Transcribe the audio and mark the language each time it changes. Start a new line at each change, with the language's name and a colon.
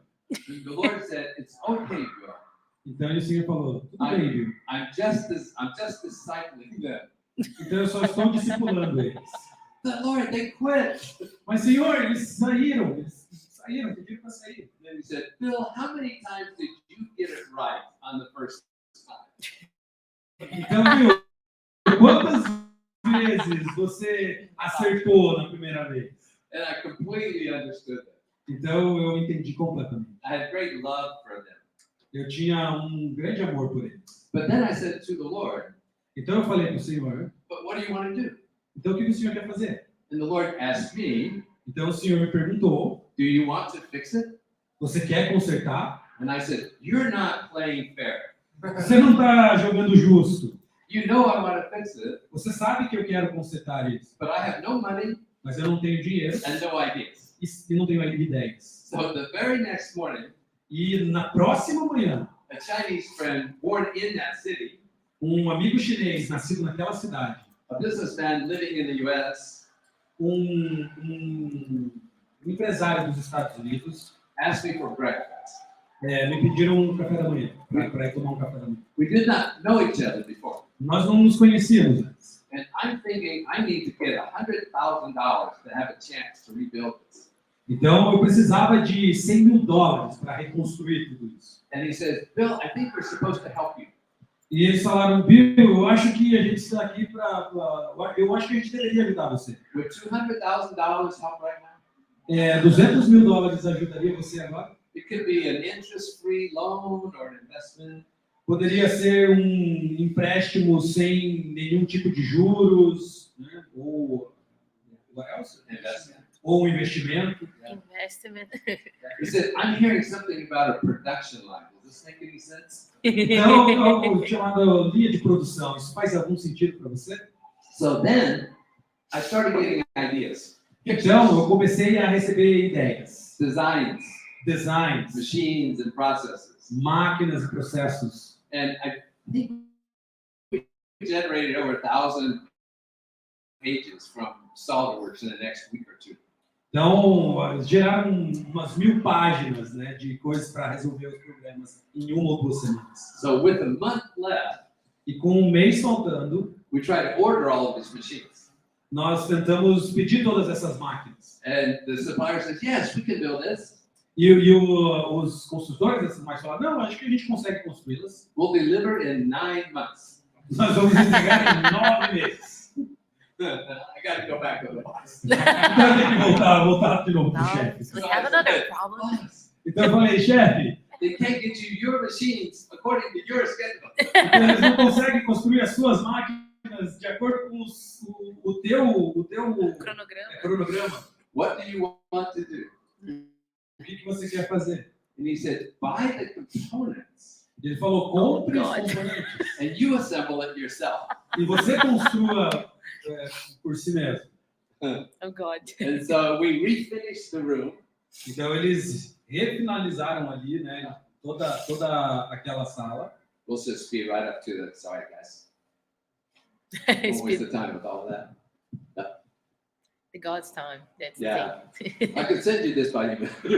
English: And the Lord said, it's okay, Bill.
Portuguese: Então, o Senhor falou, tudo bem, Bill.
English: I'm just discipling them.
Portuguese: Então, eu só estou discipulando eles.
English: But Lord, they quit.
Portuguese: Mas, Senhor, eles saíram, pediram para sair.
English: And then he said, Bill, how many times did you get it right on the first time?
Portuguese: Então, Bill, quantas vezes você acertou na primeira vez?
English: And I completely understood that.
Portuguese: Então, eu entendi completamente.
English: I had great love for them.
Portuguese: Eu tinha grande amor por eles.
English: But then I said to the Lord,
Portuguese: Então, eu falei para o Senhor,
English: but what do you want to do?
Portuguese: então, o que o Senhor quer fazer?
English: And the Lord asked me,
Portuguese: Então, o Senhor me perguntou,
English: do you want to fix it?
Portuguese: você quer consertar?
English: And I said, you're not playing fair.
Portuguese: Você não está jogando justo.
English: You know I want to fix it,
Portuguese: Você sabe que eu quero consertar isso,
English: but I have no money
Portuguese: mas eu não tenho dinheiro
English: and no ideas.
Portuguese: e não tenho ideias.
English: So the very next morning,
Portuguese: E na próxima manhã,
English: a Chinese friend born in that city,
Portuguese: um amigo chinês nascido naquela cidade,
English: a businessman living in the U.S.,
Portuguese: um empresário dos Estados Unidos,
English: asked me for breakfast.
Portuguese: me pediram um café da manhã, para ir tomar um café da manhã.
English: We did not know each other before.
Portuguese: Nós não nos conhecíamos antes.
English: And I'm thinking I need to get $100,000 to have a chance to rebuild this.
Portuguese: Então, eu precisava de $100 mil para reconstruir tudo isso.
English: And he says, Bill, I think we're supposed to help you.
Portuguese: E eles falaram, Bill, eu acho que a gente está aqui eu acho que a gente deveria ajudar você.
English: Would $200,000 help right now?
Portuguese: $200 mil ajudaria você agora?
English: It could be an interest-free loan or an investment.
Portuguese: Poderia ser empréstimo sem nenhum tipo de juros, né? Ou
English: Investment.
Portuguese: ou um investimento.
English: Investment. He said, I'm hearing something about a production line. Does this make any sense?
Portuguese: Então, algo chamado linha de produção. Isso faz algum sentido para você?
English: So then, I started getting ideas.
Portuguese: Então, eu comecei a receber ideias, designs,
English: Machines and processes.
Portuguese: máquinas e processos.
English: And I think we generated over 1,000 pages from SolidWorks in the next week or 2.
Portuguese: Então, geraram umas 1000 páginas, né, de coisas para resolver os problemas em 1 ou 2 semanas.
English: So with a month left,
Portuguese: E com um mês faltando,
English: we tried to order all of these machines.
Portuguese: nós tentamos pedir todas essas máquinas.
English: And the supplier says, yes, we can build this.
Portuguese: Os construtores dessas máquinas falaram, não, acho que a gente consegue construí-las.
English: We'll deliver in 9 months.
Portuguese: Nós vamos entregar em 9 meses.
English: I got to go back to the boss.
Portuguese: Então eu tenho que voltar de novo para o
English: No,
Portuguese: chefe.
English: we have another problem. Boss,
Portuguese: Então eu falei, chefe,
English: they can't get you your machines according to your schedule.
Portuguese: então eles não conseguem construir as suas máquinas de acordo com o teu Cronograma. cronograma.
English: What do you want to do?
Portuguese: O que você quer fazer?
English: And he said, buy the components
Portuguese: Ele falou, compre os
English: God.
Portuguese: componentes
English: and you assemble it yourself.
Portuguese: e você construa por si mesmo.
English: Oh God. And so we refinished the room.
Portuguese: Então eles refinalizaram ali, né, toda aquela sala.
English: We'll just speed right up to the, sorry guys. Don't waste the time with all that. The God's time. That's Yeah. the I thing. could send you this by email.